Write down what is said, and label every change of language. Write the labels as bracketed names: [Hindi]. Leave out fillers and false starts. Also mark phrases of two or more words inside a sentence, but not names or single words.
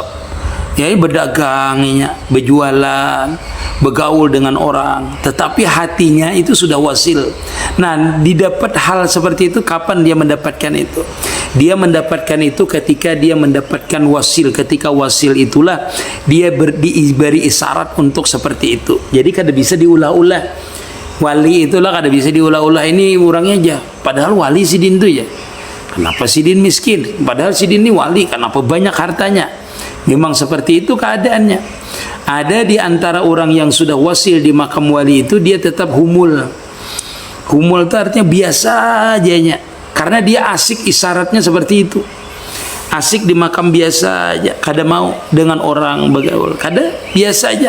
[Indonesian] Ya berdagangnya, berjualan, bergaul dengan orang, tetapi hatinya itu sudah wasil. Nah, didapat hal seperti itu kapan dia mendapatkan itu? Dia mendapatkan itu ketika dia mendapatkan wasil. Ketika wasil itulah dia diberi isyarat untuk seperti itu. [Banjar] Jadi kada bisa diulah-ulah. Wali itulah kada bisa diulah-ulah, ini orangnya aja. Padahal wali sidin itu ya. Kenapa sidin miskin? Padahal sidin ini wali. [Indonesian] Kenapa banyak hartanya? Memang seperti itu keadaannya. Ada di antara orang yang sudah wasil di makam wali itu, dia tetap humul. Humul itu artinya biasa aja, karena dia asik isyaratnya seperti itu. [Banjar] Asik di makam biasa aja, kada mau dengan orang bergaul, kada biasa aja.